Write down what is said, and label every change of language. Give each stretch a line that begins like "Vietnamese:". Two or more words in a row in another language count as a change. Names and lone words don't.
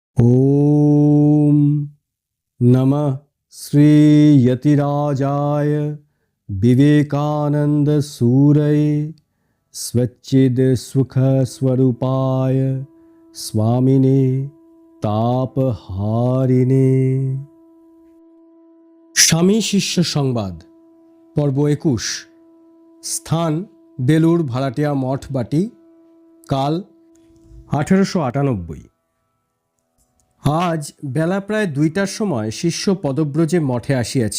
Sanskrit: ओम नमः श्री यतिराजाय विवेकानंद सूरये स्वच्चिद सुख स्वरूपाय स्वामिने तापहारिणे।
Bangla: স্বামী শিষ্য সংবাদ পর্ব 21। স্থান বেলুর ভাড়াটিয়া মঠ বাটি। কাল 1898। আজ বেলা প্রায় 2টার সময় শিষ্য পদব্রজে মঠে আসিয়াছে।